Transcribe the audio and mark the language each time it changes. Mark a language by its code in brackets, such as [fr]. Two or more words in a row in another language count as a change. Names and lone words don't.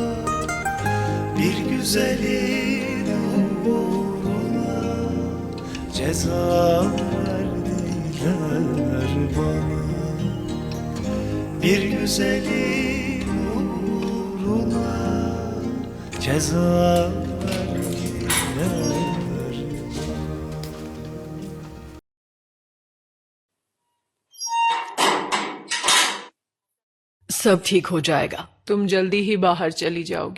[tr] Bir güzelin uğruna ceza verdiler bana. Bir güzelin uğruna ceza verdiler. [hi] सब ठीक हो जाएगा। तुम जल्दी ही बाहर चली जाओगी।